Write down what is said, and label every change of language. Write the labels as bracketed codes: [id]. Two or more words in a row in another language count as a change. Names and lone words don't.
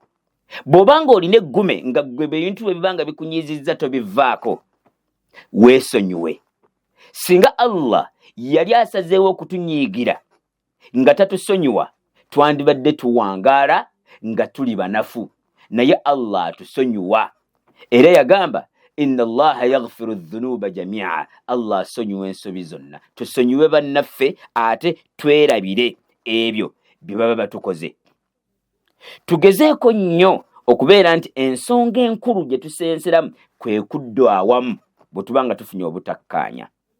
[lg] Bw'obanga olina eggume nga gwe ebintu bwe bibanga bikunyizizza tobivaako, weesonyiwe. Singa Allah yali asazeewo okutunyiigira nga tatusonyiwa, twandibadde tuwangaala nga tuli banafu. Naye Allah atusonyiwa. Era yagamba [ar] إن الله يغفر الذنوب جميعا. [lg] Allah asonyiwa ensobi zonna. Tusonyiwe bannaffe ate twerabire ebyo bye baba batukoze. Tugezeeko nnyo okubeera nti ensonga enkulu gye tusenseramu kwe kudda awamu bwe tubanga tufunye obutakkaanya.